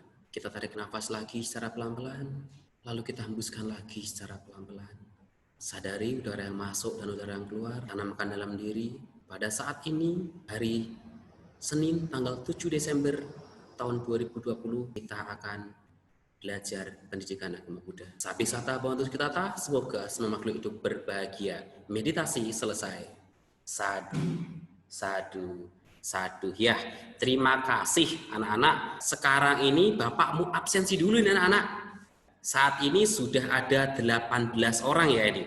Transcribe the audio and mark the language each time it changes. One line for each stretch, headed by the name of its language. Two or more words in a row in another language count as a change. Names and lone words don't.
Indonesian: Kita tarik nafas lagi secara pelan-pelan. Lalu kita hembuskan lagi secara pelan-pelan. Sadari udara yang masuk dan udara yang keluar. Tanamkan dalam diri. Pada saat ini, hari Senin tanggal 7 Desember tahun 2020, kita akan belajar pendidikan agama Buddha.
Pali: Sabi sata bhavantu kita
Indonesian: semoga semua makhluk hidup berbahagia. Meditasi selesai.
Pali: Sadu. Sadu, sadu.
Indonesian: Ya, terima kasih anak-anak. Sekarang ini Bapak mau absensi dulu nih anak-anak. Saat ini sudah ada 18 orang ya ini.